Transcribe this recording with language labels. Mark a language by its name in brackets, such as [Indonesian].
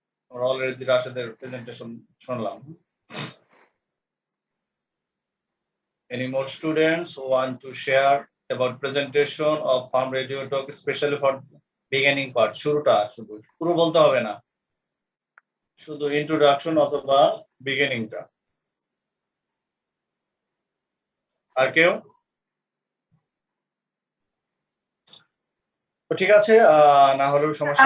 [Bangla] আমরা already রাশেদের presentation শুনলাম। [English] Any more students who want to share about presentation of Farm Radio Talk, especially for beginning part? [Bangla] শুরুটা শুধু পুরো বলতে হবে না, শুধু ইন্ট্রোডাকশন অথবা বিগিনিংটা। আর কেউ? তো ঠিক আছে, না হলেও সমস্যা